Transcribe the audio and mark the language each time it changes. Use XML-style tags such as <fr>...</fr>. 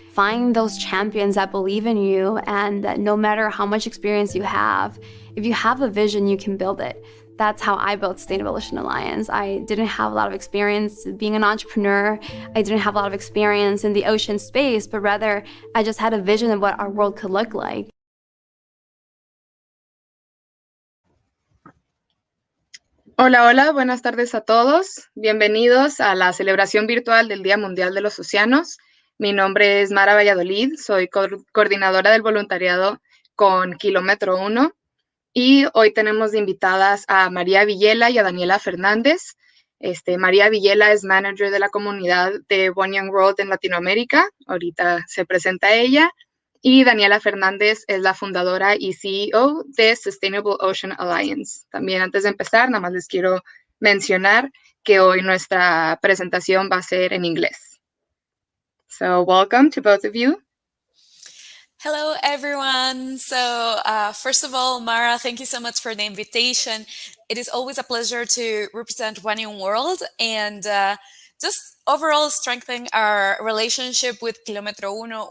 <en>Find those champions that believe in you, and that no matter how much experience you have, if you have a vision, you can build it. That's how I built Sustainable Ocean Alliance. I didn't have a lot of experience being an entrepreneur. I didn't have a lot of experience in the ocean space, but rather I just had a vision of what our world could look like.</en> <es>Hola, hola, buenas tardes a todos. Bienvenidos a la celebración virtual del Día Mundial de los Océanos. Mi nombre es Mara Valladolid, soy coordinadora del voluntariado con Kilómetro 1 y hoy tenemos de invitadas a María Villela y a Daniela Fernández. María Villela es manager de la comunidad de One Young World en Latinoamérica. Ahorita se presenta ella. Y Daniela Fernández es la fundadora y CEO de Sustainable Ocean Alliance. También antes de empezar, nada más les quiero mencionar que hoy nuestra presentación va a ser en inglés.</es> <en>So welcome to both of you. Hello, everyone. So first of all, Mara, thank you so much for the invitation. It is always a pleasure to represent One Young World and just overall strengthening our relationship with Kilómetro Uno.</en>